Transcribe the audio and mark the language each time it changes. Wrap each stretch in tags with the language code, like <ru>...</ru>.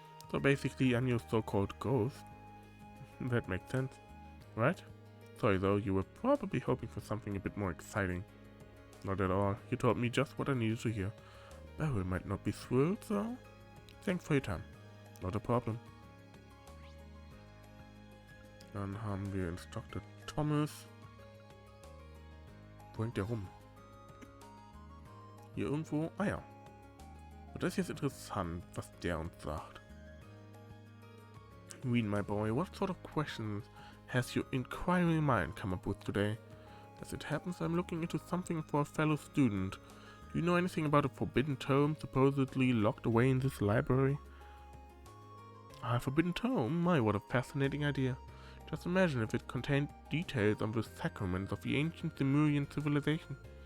<en>So basically, I'm your so-called ghost. That makes sense, right? Sorry though, you were probably hoping for something a bit more exciting. Not at all. You told me just what I needed to hear. Beryl might not be thrilled, so thanks for your time. Not a problem.</en> <de>Dann haben wir Instructor Thomas. Wo hängt der rum? Hier irgendwo? Ah ja. Und das ist jetzt interessant, was der uns sagt.</de> <en>Read, my boy, what sort of questions has your inquiring mind come up with today? As it happens, I'm looking into something for a fellow student. Do you know anything about a forbidden tome supposedly locked away in this library? A forbidden tome? My, what a fascinating idea. Just imagine if it contained details on the sacraments of the ancient Lemurian civilization.</en>